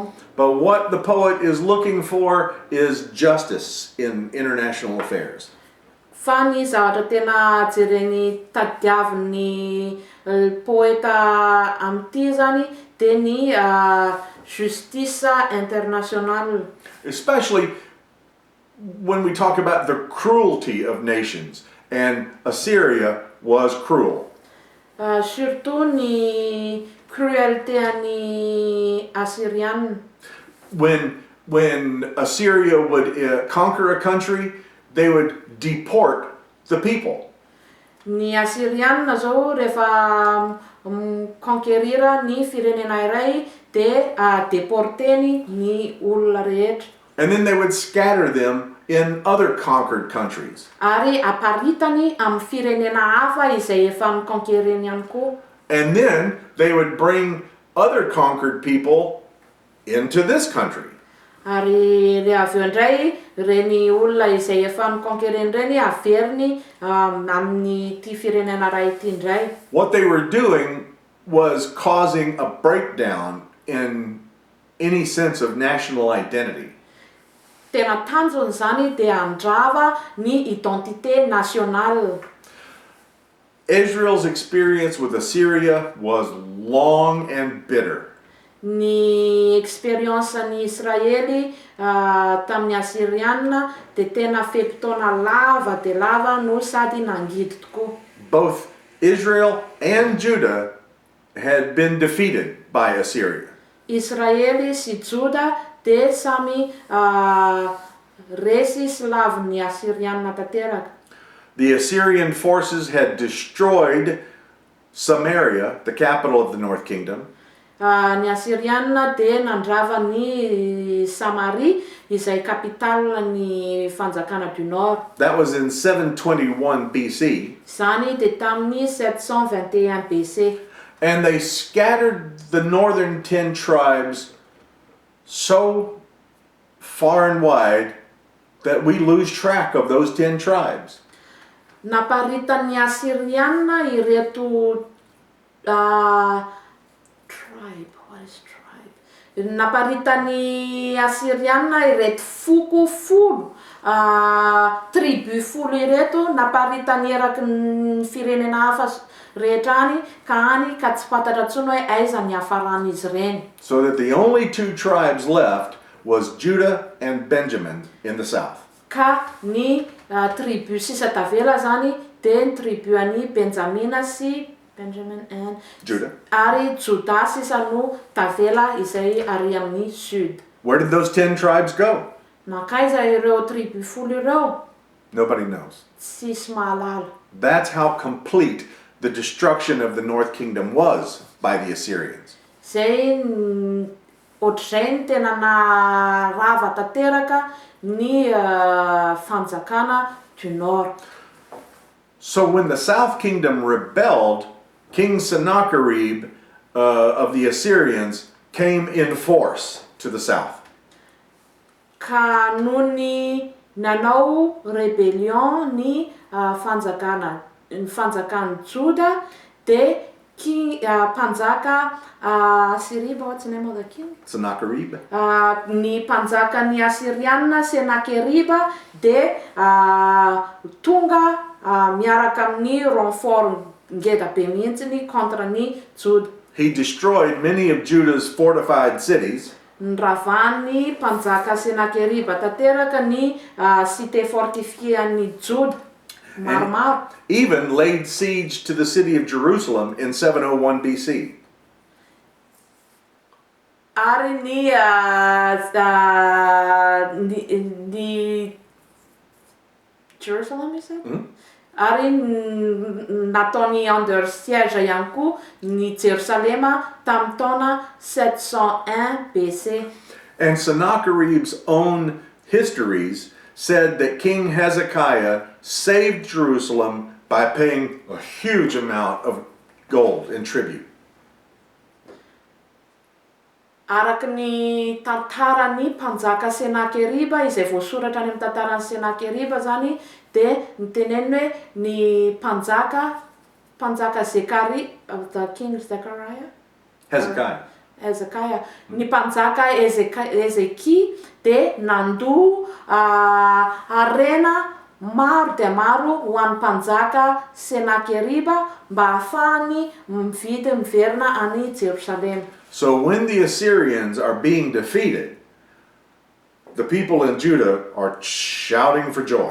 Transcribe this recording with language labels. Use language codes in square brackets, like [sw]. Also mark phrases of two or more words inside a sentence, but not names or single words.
[en] But what the poet is looking for is justice in international affairs. [mg] Fa ny zavatra tena jereny tadiavin'ny poeta amin'ity zany dia ny [fr] justice internationale. [en] Especially when we talk about the cruelty of nations, and Assyria was cruel. [mg] Surtout ny cruauté any Assyrianina. [en] When Assyria would conquer a country, they would deport the people. [mg] Ny Assyrianina zao rehefa conquérira ny firenena iray dia deporteny ny olona rehetra. [en] And then they would scatter them in other conquered countries. [mg] Ary aparitany amin'ny firenena hafa izay efa niconquéreny ihany koa. [en] And then they would bring other conquered people into this country. [mg] Ary le avy eo indray reny olona izay efa niconquéreny reny averiny amin'ny ty firenena iray ity indray. [en] What they were doing was causing a breakdown in any sense of national identity. [mg] Tena tanjony zany dia handrava ny [fr] identité nationale. [en] Israel's experience with Assyria was long and bitter. [mg] Ny expérience-ny Israely tamin'ny Assyrianina dia tena fepitaona lava dia lava no sady nangidy tokoa. [en] Both Israel and Judah had been defeated by Assyria. [mg] Israely sy Juda dia samy resy slavin'ny Assyrianina tanteraka. [en] The Assyrian forces had destroyed Samaria, the capital of the North Kingdom. [mg] Ny Assyrianina dia nandrava ny Samaria izay capitaleny fanjakana [fr] du Nord. [en] That was in 721 BC. [mg] Zany dia tamin'ny 721 BC. [en] And they scattered the northern 10 tribes so far and wide that we lose track of those 10 tribes. [mg] Naparitan'ny Assyrianina ireto tribe, [en] what is tribe? [mg] Naparitan'ny Assyrianina ireto folo tribu folo ireto naparitany eraky ny firenena hafa rehetra any ka tsy fantatra intsony hoe aiza ny hafaran'izy ireny. [en] So that the only two tribes left was Judah and Benjamin in the south. [mg] Ka ny tribu sisa tavela zany dia ny tribu any Benjamina sy Benjamin and Judah. Ary Juda sisa no tavela izay ary amin'ny sud. [en] Where did those 10 tribes go? [mg] Nakaiza ireo tribu folo ireo? [en] Nobody knows. [mg] Tsisy mahalala. [en] That's how complete the destruction of the North Kingdom was by the Assyrians. [mg] Zay ohatr'izay ny tena narava tanteraka ny fanjakana [fr] du Nord. [en] So when the South Kingdom rebelled, King Sennacherib of the Assyrians came in force to the south. [mg] Ka noho ny nanao rébellion ny fanjakan'ny Juda dia mpanjaka Assyria, [en] what's the name of the king? [mg] Sennacherib. Ny mpanjakan'ny Assyrianina Senakeriba dia tonga miaraka amin'ny renfort ngeda be mihitsiny contre ny Juda. [en] He destroyed many of Judah's fortified cities. [mg] Nravany mpanjaka Senakeriba tanteraka ny [fr] cité fortifiée [mg] an'ny Juda maromaro. [en] Even laid siege to the city of Jerusalem in 701 BC. [mg] Ary ny Jerusalem [en] is it? [mg] Ary nataony under siège ihany koa ny Jerusalema tamin'ny taona 701 BC. [en] And Sennacherib's own histories said that King Hezekiah saved Jerusalem by paying a huge amount of gold in tribute. [mg] Araky ny tantarany mpanjaka Senakeriba izay voasoratra any amin'ny tantaran'ny Senakeriba zany dia niteneny hoe ny mpanjaka Zekari, [en] the king Zechariah? Hezekiah. [mg] Ny mpanjaka Ezeki dia nandoa arena maro dia maro ho an'ny mpanjaka Senakeriba mba ahafahany mividy miverina any Jerusalem. [en] So when the Assyrians are being defeated, the people in Judah are shouting for joy.